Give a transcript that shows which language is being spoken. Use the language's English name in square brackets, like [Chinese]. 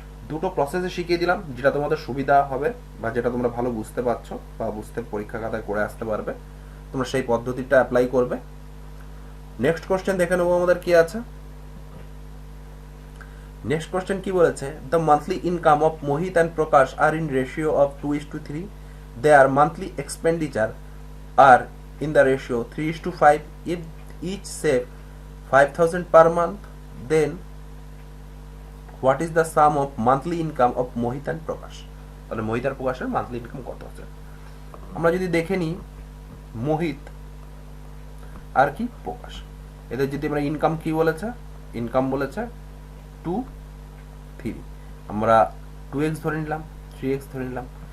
[Bangla] দুটো প্রসেসে শিখিয়ে দিলাম, যেটা তোমাদের সুবিধা হবে বা যেটা তোমরা ভালো বুঝতে পারছো বা বুঝতে পরীক্ষা খাতায় করে আসতে পারবে, তোমরা সেই পদ্ধতিটা অ্যাপ্লাই করবে। নেক্সট কোশ্চেন দেখে নেবো আমাদের কি আছে। [English] next question [Bangla] কি বলেছে, [English] The monthly income of Mohit and Prakash are in ratio of 2:3, their monthly expenditure are in the ratio 3:5. If each save 5,000 per month, then what is the sum of monthly income of Mohit and Prakash? [Bangla] তাহলে মোহিত আর প্রকাশের monthly income কত আছে? আমরা যদি দেখে নিই মোহিত আর কি প্রকাশ, এদের যদি আমরা ইনকাম কি বলেছে, ইনকাম বলেছে 2-3, আমরা 2x ধরে নিলাম, 3x ধরে নিলাম।